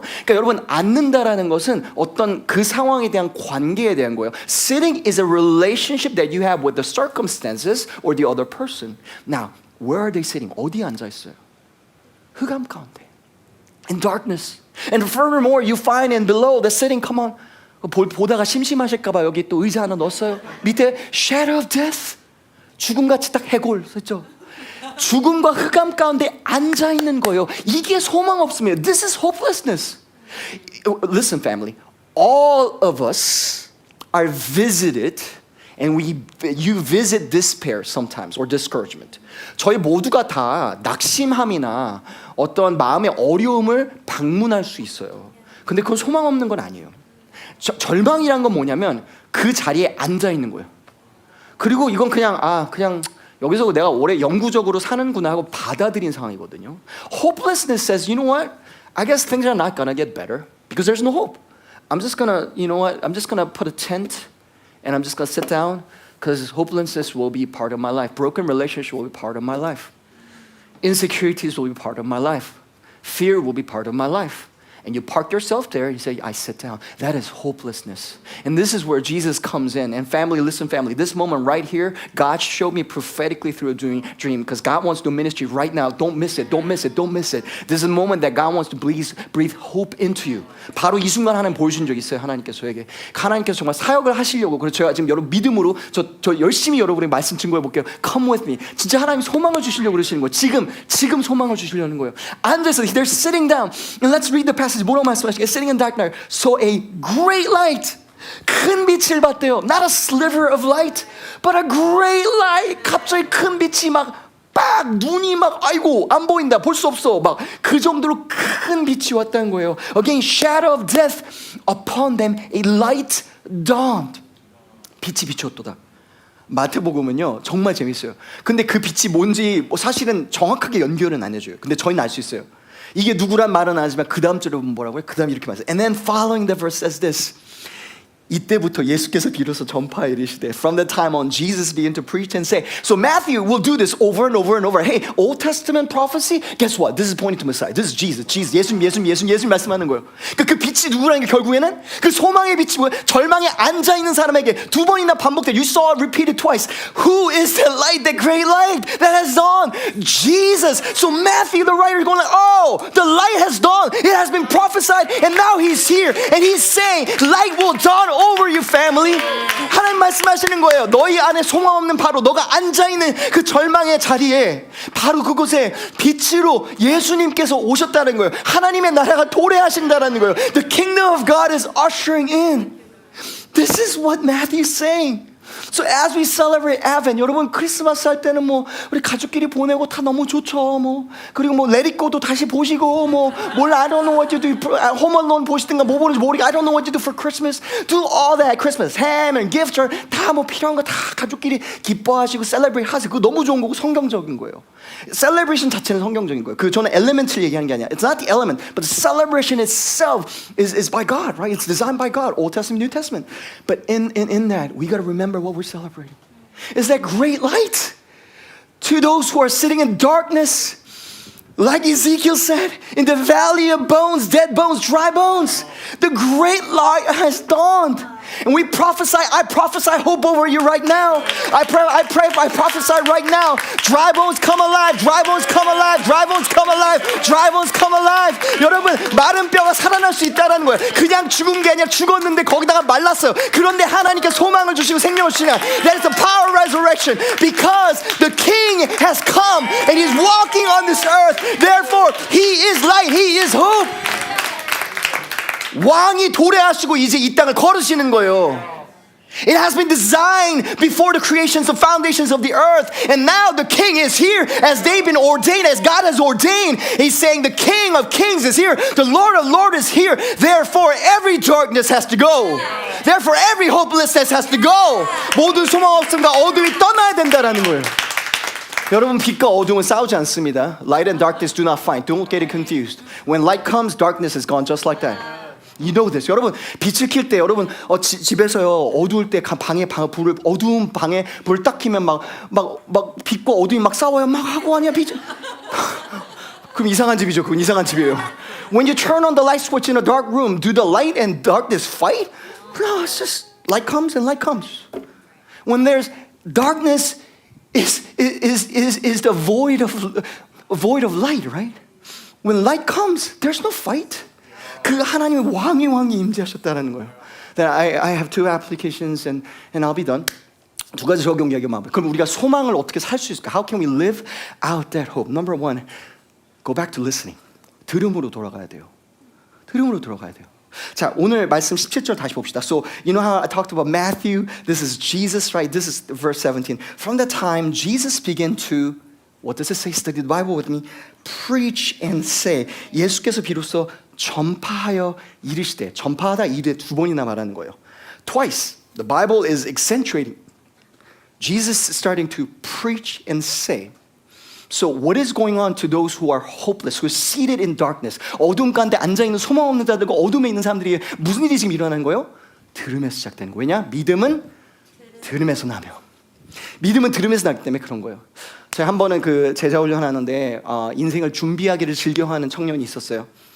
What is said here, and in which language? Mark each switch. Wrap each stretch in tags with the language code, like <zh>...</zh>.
<ko>그러니까 여러분 앉는다라는 것은 어떤 그 상황에 대한 관계에 대한 거예요.</ko> <en>Sitting is a relationship that you have with the circumstances or the other person. Now, where are they sitting?</en> <ko>어디에 앉아 있어요? 흑암 가운데.</ko> <en>In darkness. And furthermore, you find in below the sitting. Come on.</en> <ko>보다가 심심하실까봐 여기 또 의자 하나 넣었어요. 밑에</ko> <en>shadow of death.</en> <ko>죽음같이 딱 해골 썼죠. 죽음과 흑암 가운데 앉아 있는 거예요. 이게 소망 없음이에요.</ko> <en>This is hopelessness. Listen, family. All of us are visited, and you visit despair sometimes or discouragement.</en> <ko>저희 모두가 다 낙심함이나 어떤 마음의 어려움을 방문할 수 있어요. 근데 그건 소망 없는 건 아니에요. 절망이란 건 뭐냐면 그 자리에 앉아 있는 거예요. 그리고 이건 그냥 여기서 내가 오래 영구적으로 사는구나 하고 받아들인 상황이거든요.</ko> <en>Hopelessness says, you know what? I guess things are not gonna get better because there's no hope. I'm just gonna, you know what? I'm just gonna put a tent and I'm just gonna sit down because hopelessness will be part of my life. Broken relationship will be part of my life. Insecurities will be part of my life. Fear will be part of my life. And you park yourself there and you say, I sit down. That is hopelessness. And this is where Jesus comes in. And family, listen, family, this moment right here, God showed me prophetically through a dream because God wants to do ministry right now. Don't miss it. Don't miss it. Don't miss it. This is a moment that God wants to breathe hope into you.</en> <ko>바로 이 순간 하나님 보여주신 적 있어요. 하나님께서 저에게. 하나님께서 정말 사역을 하시려고. 그래서 제가 지금 여러분 믿음으로 저 열심히 여러분의 말씀 증거해 볼게요.</ko> <en>Come with me.</en> <ko>진짜 하나님 소망을 주시려고 그러시는 거예요. 지금 소망을 주시려는 거예요. 앉아서</ko> <en>they're sitting down. And let's read the passage.</en> <ko>뭐라고 말씀하시게?</ko> <en>Sitting in dark night, saw a great light.</en> <ko>큰 빛을 봤대요.</ko> <en>Not a sliver of light, but a great light.</en> <ko>갑자기 큰 빛이 눈이 아이고 안 보인다, 볼 수 없어, 그 정도로 큰 빛이 왔다는 거예요.</ko> <en>Again, shadow of death upon them, a light dawned.</en> <ko>빛이 비추었도다. 마태복음은요 정말 재밌어요. 근데 그 빛이 뭔지 사실은 정확하게 연결은 안 해줘요. 근데 저희는 알 수 있어요. 이게 누구란 말은 안 하지만 그 다음 절에 보면 뭐라고요? 그 다음 이렇게 말해요.</ko> <en>And then following the verse says this.</en> <ko>이때부터 예수께서 비로소 전파에 이르시되</ko> <en>From that time on Jesus began to preach and say. So Matthew will do this over and over and over. Hey, Old Testament prophecy, guess what? This is pointing to Messiah. This is Jesus.</en> <ko>예수님 말씀하는 거예요. 그 빛이 누구라는 게 결국에는 그 소망의 빛이 뭐예요? 절망에 앉아있는 사람에게 두 번이나 반복돼.</ko> <en>You saw it repeated twice. Who is the light, the great light that has dawned? Jesus. So Matthew the writer is going like, oh, the light has dawned. It has been prophesied and now he's here. And he's saying light will dawn over you, family.</en> <ko>하나님 말씀하시는 거예요. 너희 안에 소망 없는 바로 너가 앉아있는 그 절망의 자리에 바로 그곳에 빛으로 예수님께서 오셨다는 거예요. 하나님의 나라가 도래하신다는 거예요.</ko> <en>The kingdom of God is ushering in. This is what Matthew is saying. So as we celebrate Advent,</en> <ko>여러분 크리스마스 할 때는 우리 가족끼리 보내고 다 너무 좋죠. 그리고</ko> <en>Let It Go도</en> <ko>다시 보시고</ko> <en>I don't know what you do. Home Alone</en> <ko>보시든가 뭐 보는지 모르게</ko> <en>I don't know what you do for Christmas. Do all that Christmas ham and gifts</en> <ko>다 필요한 거 다 가족끼리 기뻐하시고 celebrate 하세요. 그거 너무 좋은 거고 성경적인 거예요. Celebration 자체는 성경적인 거예요. 저는 element을 얘기하는 게 아니야.</ko> <en>It's not the element, but the celebration itself is by God, right? It's designed by God, Old Testament, New Testament. But in that, we got to remember what we're celebrating. Is that great light to those who are sitting in darkness, like Ezekiel said, in the valley of bones, dead bones, dry bones. The great light has dawned. And we prophesy, I prophesy hope over you right now. I prophesy right now. Dry bones come alive, dry bones come alive, dry bones come alive, dry bones come alive.</en> <ko>여러분, 마른 뼈가 살아날 수 있다는 거예요. 그냥 죽은 게 아니라 죽었는데 거기다가 말랐어요. 그런데 하나님께 소망을 주시고 생명을 주시냐.</ko> <en>That is the power of resurrection. Because the King has come and He's walking on this earth. Therefore, He is light, He is hope.</en> <ko>왕이 도래하시고 이제 이 땅을 걸으시는 거예요.</ko> <en>It has been designed before the creations of foundations of the earth. And now the King is here as they've been ordained, as God has ordained. He's saying the King of Kings is here. The Lord of Lords is here. Therefore every darkness has to go. Therefore every hopelessness has to go.</en> <ko>모든 소망 없음과 어둠이 떠나야 된다라는 거예요. 여러분 빛과 어둠은 싸우지 않습니다.</ko> <en>Light and darkness do not fight. Don't get it confused. When light comes, darkness is gone just like that. You know this.</en> <ko>여러분 빛을 킬 때 여러분 집에서요 어두울 때 어두운 방에 불 딱 켜면 막 빛과 어둠이 막 싸워요. 막 하고 하냐 빛. 그럼 이상한 집이죠. 그건 이상한 집이에요.</ko> <en>When you turn on the light switch in a dark room, do the light and darkness fight? No, it's just light comes and light comes. When there's darkness, is the void of light, right? When light comes, there's no fight.</en> <ko>그 하나님의 왕이 임재하셨다는 거예요.</ko> <en>Then I have two applications and I'll be done.</en> <ko>두 가지 적용 얘기만 하면 그럼 우리가 소망을 어떻게 살 수 있을까?</ko> <en>How can we live out that hope? Number one, go back to listening.</en> <ko>들음으로 돌아가야 돼요. 들음으로 돌아가야 돼요. 자, 오늘 말씀 17절 다시 봅시다.</ko> <en>So, you know how I talked about Matthew? This is Jesus, right? This is verse 17. From the time Jesus began to, what does it say? Study the Bible with me. Preach and say.</en> <ko>예수께서 비로소 전파하여 이르시되. 전파하다 이르되 두 번이나 말하는 거예요.</ko> <en>Twice. The Bible is accentuating. Jesus is starting to preach and say. So what is going on to those who are hopeless, who are seated in darkness?</en> <ko>어둠 가운데 앉아있는 소망 없는 자들과 어둠에 있는 사람들이 무슨 일이 지금 일어나는 거예요? 들음에서 시작되는 거예요. 왜냐? 믿음은 들음에서 나며. 믿음은 들음에서 나기 때문에 그런 거예요. 제가 한 번은 그 제자 훈련 하는데 인생을 준비하기를 즐겨하는 청년이 있었어요.</ko>